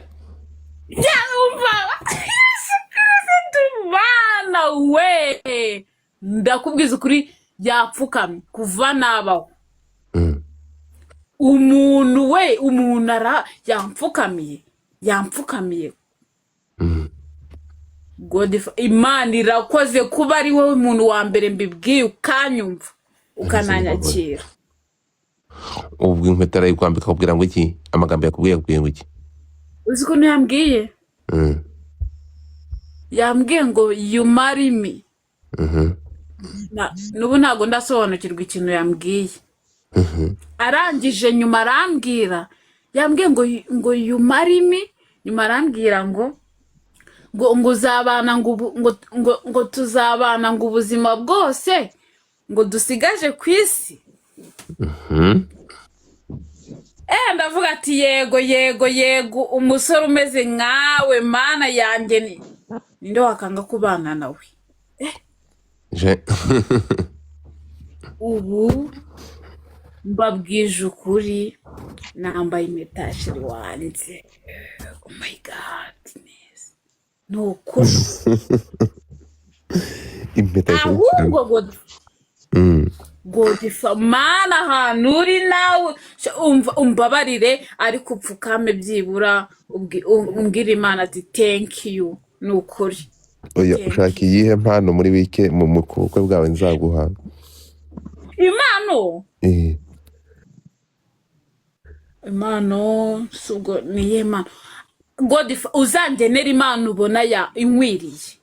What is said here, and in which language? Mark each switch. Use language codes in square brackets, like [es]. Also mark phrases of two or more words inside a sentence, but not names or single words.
[rw] yumva bana we ndakubwiza ukuri yapfukamye kuva nabaho umuntu yampfukamiye Imana irakoze kuba ari wowe umuntu wa mbere mbibwiye ukanyumva ukananyakira ubwo impeta arayikwambika akubwira ngo iki amagambo yakubwiye ngo iki uzi ko yambwiye yambwiye ngo [en] you marry me [rw] n'ubu ntabwo ndasobanukirwa ikintu yambwiye arangije nyuma arambwira yambwiye ngo [en] you marry me [rw] nyuma arambwira ngo uzabana ngo tuzabana ngo ubuzima bwose ngo dusigaje ku isi ndavuga ati yego umusore umeze nkawe mana yanjye ninde wakanga kubana nawe ubu mbabwije ukuri nambaye impeta sheri wanjye [en] oh my god [rw] neza nukuri impeta ahubwo Godifa mana ahantu uri nawe umbabarire ariko upfukame byibura umbwira Imana ati [en] thank you [rw] nukuri oya ushaka iyihe mpano muri wike mu bukwe bwawe nzaguha impano sugo niye impano Godifa uzangenera impano ubona ya inkwiriye